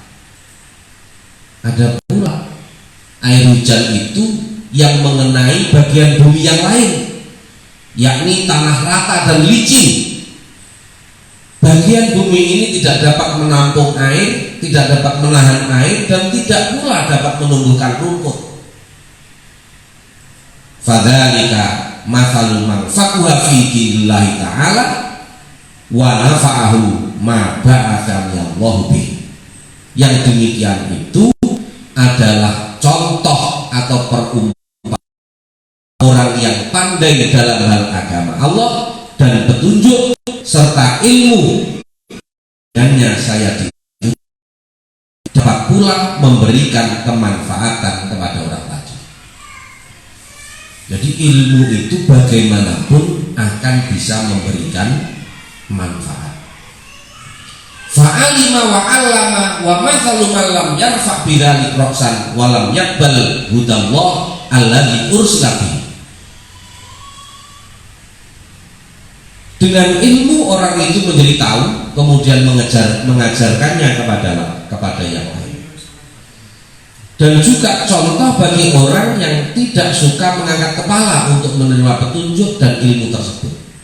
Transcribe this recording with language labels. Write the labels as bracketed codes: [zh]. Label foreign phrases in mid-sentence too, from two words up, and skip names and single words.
[id] Ada pula air hujan itu yang mengenai bagian bumi yang lain, yakni tanah rata dan licin. Bagian bumi ini tidak dapat menampung air, tidak dapat menahan air, dan tidak pula dapat menumbuhkan rumput. [ar] فذلك مثل من فقه في دين الله تعالى و نفعه ما بعثني الله به. [id] Yang demikian itu adalah contoh atau perumpamaan orang yang pandai dalam hal agama Allah dan petunjuk serta ilmu, dengannya saya dapat pula memberikan kemanfaatan kepada orang lain. Jadi ilmu itu bagaimanapun akan bisa memberikan manfaat. [ar] فعلم و علم و مثل من لم يرفع بذلك رأسا و لم يقبل هدى الله الذي أرسلت به. [id] Dengan ilmu orang itu menjadi tahu, kemudian mengajarkannya kepada yang lain. Dan juga contoh bagi orang yang tidak suka mengangkat kepala untuk menerima petunjuk dan ilmu tersebut.